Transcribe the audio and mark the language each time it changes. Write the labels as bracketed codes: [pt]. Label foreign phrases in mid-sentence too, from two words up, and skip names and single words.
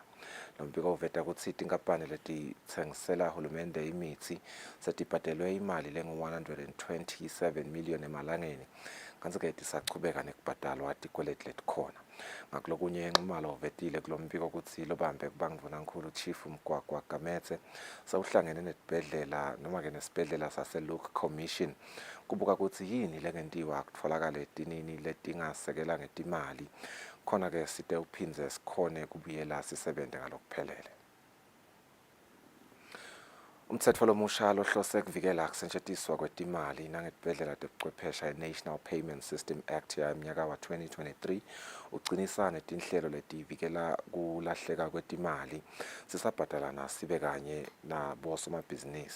[ss] Lombiko uveta ukuthi tinkampani letitsengisela hulumende imithi setibhadelwe imali lengu-127 million emalangeni. Kanti-ke tisachubeka nekubhadalwa tikweleti letikhona. Ngakulokunye Nxumalo uvetile kulo mbiko ukuthi lobambe kubangivunankhulu Chief Mgwagwa Gametse sawuhlangene netibhedlela noma-ke nesibhedlela sase-Luke Commission kubuka ukuthi yini lengentiwa kutfolakale tinini letingasekela ngetimali khona-ke site uphinze sikhone kubuyela sisebenze ngalokuphelele. Umtsetfo lomusha lohlose kuvikela kusetjentiswa kwetimali nangetibhedlela tebuchwephesha i-National Payment System Act yamnyaka wa 2023 ucinisa netinhlelo letivikela kulahleka kwetimali sisabhadalana sibe kanye nabosomabhizinisi.